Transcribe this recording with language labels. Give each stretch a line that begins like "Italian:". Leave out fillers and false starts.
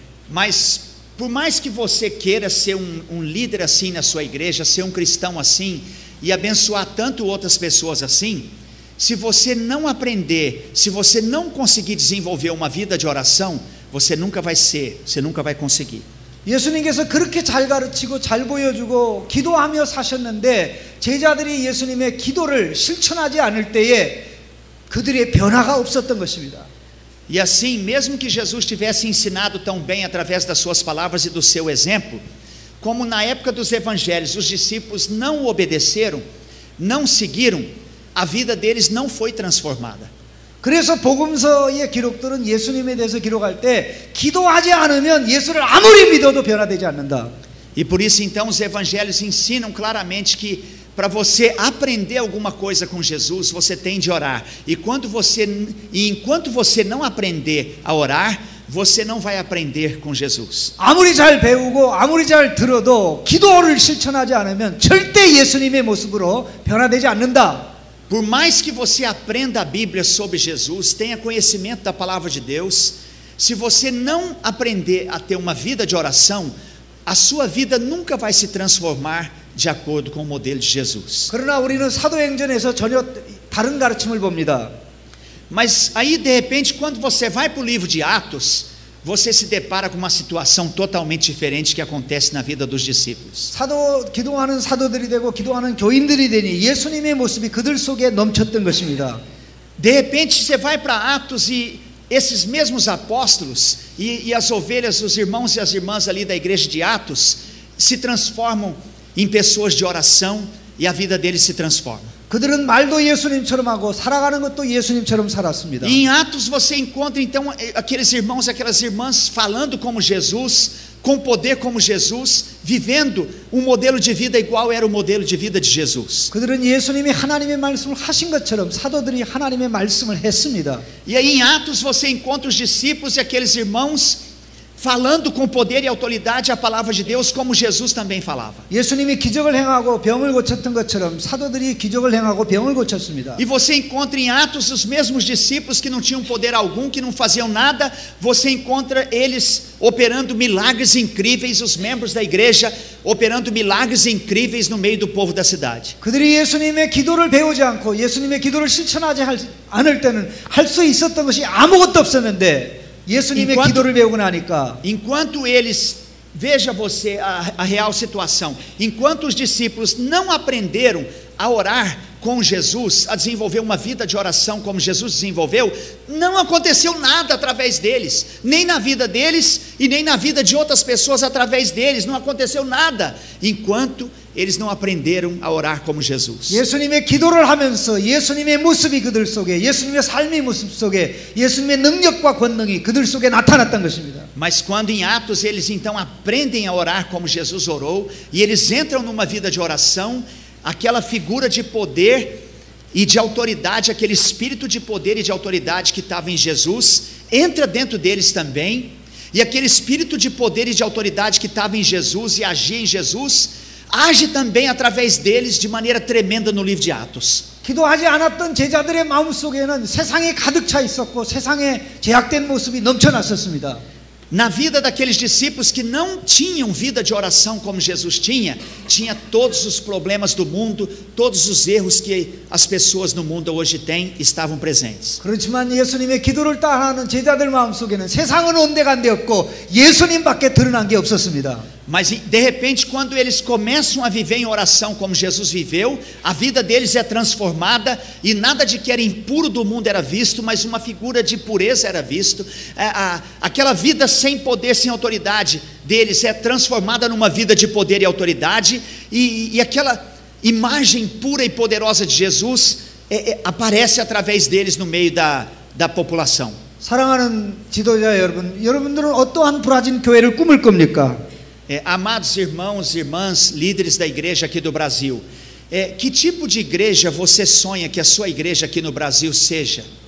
Portuguese: Mas por mais que você queira ser um líder assim na sua igreja, ser um cristão assim e abençoar tanto outras pessoas assim, se você não aprender, se você não conseguir desenvolver uma vida de oração, você nunca vai conseguir.
Korean: 예수님께서 그렇게 잘 가르치고 잘 보여주고 기도하며 사셨는데 제자들이 예수님의 기도를 실천하지 않을 때에 그들의 변화가 없었던 것입니다.
Portuguese: E assim, mesmo que Jesus tivesse ensinado tão bem através das suas palavras e do seu exemplo, como na época dos evangelhos os discípulos não o obedeceram, não seguiram, a vida deles não foi transformada.
Korean: 그래서 복음서의 기록들은 예수님에 대해서 기록할 때 기도하지 않으면 예수를 아무리 믿어도 변화되지 않는다.
Portuguese: E por isso então os evangelhos ensinam claramente que para você aprender alguma coisa com Jesus, você tem de orar. E enquanto você não aprender a orar, você não vai aprender com Jesus.
Korean: 아무리 잘 배우고 아무리 잘 들어도 기도를 실천하지 않으면 절대 예수님의 모습으로 변화되지 않는다.
Portuguese: Por mais que você aprenda a Bíblia sobre Jesus, tenha conhecimento da palavra de Deus, se você não aprender a ter uma vida de oração, a sua vida nunca vai se transformar de acordo com o modelo de Jesus.
Korean: 그러나 우리는 사도행전에서 전혀 다른 가르침을 봅니다.
Portuguese: Mas aí de repente, quando você vai para o livro de Atos, você se depara com uma situação totalmente diferente que acontece na vida dos discípulos.
Korean: 기도하는 사도들이 되고 기도하는 교인들이 되니 예수님의 모습이 그들 속에 넘쳤던 것입니다.
Portuguese: De repente você vai para Atos e esses mesmos apóstolos e as ovelhas, os irmãos e as irmãs ali da igreja de Atos se transformam em pessoas de oração e a vida deles se transforma.
Korean: 그들은 말도 예수님처럼 하고 살아가는 것도 예수님처럼 살았습니다.
Portuguese: E em Atos você encontra então aqueles irmãos, aquelas irmãs falando como Jesus, com poder como Jesus, vivendo um modelo de vida igual era o modelo de vida de Jesus.
Korean: 그들은 예수님이 하나님의 말씀을 하신 것처럼 사도들이 하나님의 말씀을 했습니다.
Portuguese: E aí em Atos você encontra os discípulos e aqueles irmãos falando com poder e autoridade a palavra de Deus, como Jesus também falava.
Korean: 예수님이 기적을 행하고 병을 고쳤던 것처럼 사도들이 기적을 행하고 병을 고쳤습니다.
Portuguese: E você encontra em Atos os mesmos discípulos que não tinham poder algum, que não faziam nada, você encontra eles operando milagres incríveis, os membros da igreja operando milagres incríveis no meio do povo da cidade.
Korean: 그들이 예수님의 기도를 배우지 않고 예수님의 기도를 실천하지 않을 때는 할 수 있었던 것이 아무것도 없었는데 예수님의 기도를 배우고 나니까
Portuguese: enquanto eles, veja você a real situação, enquanto os discípulos não aprenderam a orar com Jesus, a desenvolver uma vida de oração como Jesus desenvolveu, não aconteceu nada através deles, nem na vida deles e nem na vida de outras pessoas através deles, não aconteceu nada, enquanto eles não aprenderam a orar como Jesus.
Korean: 예수님의 기도를 하면서 예수님의 모습이 그들 속에, 예수님의 삶의 모습 속에 예수님의 능력과 권능이 그들 속에 나타났던 것입니다.
Portuguese: Mas quando em Atos eles então aprendem a orar como Jesus orou, e eles entram numa vida de oração, aquela figura de poder e de autoridade, aquele espírito de poder e de autoridade que estava em Jesus, entra dentro deles também, e aquele espírito de poder e de autoridade que estava em Jesus e agia em Jesus, age também através deles de maneira tremenda no livro de Atos.
Korean: 기도하지 않았던 제자들의 마음속에는 세상에 가득 차 있었고 세상에 제약된 모습이 넘쳐났었습니다.
Portuguese: Na vida daqueles discípulos que não tinham vida de oração como Jesus tinha, tinha todos os problemas do mundo, todos os erros que as pessoas no mundo hoje têm, estavam presentes.
Korean: 그렇지만 예수님의 기도를 따라하는 제자들 마음속에는 세상은 온데간데 없고 예수님밖에 드러난 게 없었습니다.
Portuguese: Mas de repente, quando eles começam a viver em oração como Jesus viveu, a vida deles é transformada e nada de que era impuro do mundo era visto, mas uma figura de pureza era visto. Aquela vida sem poder, sem autoridade deles é transformada numa vida de poder e autoridade, e aquela imagem pura e poderosa de Jesus aparece através deles no meio da população.
Korean: 사랑하는 지도자 여러분, 여러분들은 어떠한 브라질 교회를 꾸밀 겁니까?
Portuguese: Amados irmãos e irmãs, líderes da igreja aqui do Brasil, que tipo de igreja você sonha que a sua igreja aqui no Brasil seja?